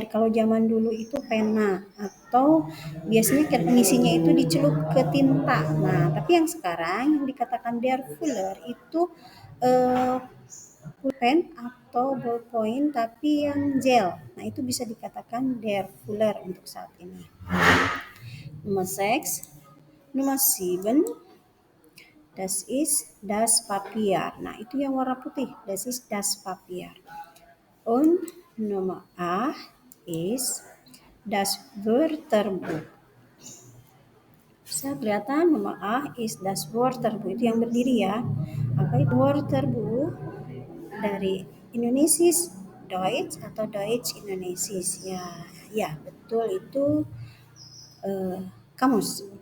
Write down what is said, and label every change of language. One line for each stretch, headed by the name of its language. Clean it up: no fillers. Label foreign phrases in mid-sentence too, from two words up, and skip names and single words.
Indonesian: Kalau zaman dulu itu pena atau biasanya ngisinya itu dicelup ke tinta. Nah, tapi yang sekarang yang dikatakan
German: der Fuller
Indonesian: itu pulpen atau ballpoint tapi yang gel. Nah, itu bisa dikatakan
German: der Fuller
Indonesian: untuk saat ini.
German: Nummer 6, Nummer 7, das ist das Papier.
Indonesian: Nah, itu yang warna putih,
German: das ist das Papier. Und Nummer 8 ist das Wörterbuch.
Indonesian: Bisa kelihatan nomor A
German: is das Wörterbuch,
Indonesian: itu yang berdiri ya. Apa itu Wörterbuch? Dari
German: Indonesisch Deutsch
Indonesian: atau
German: Deutsch Indonesisch
Indonesian: ya. Ya, betul itu kamus.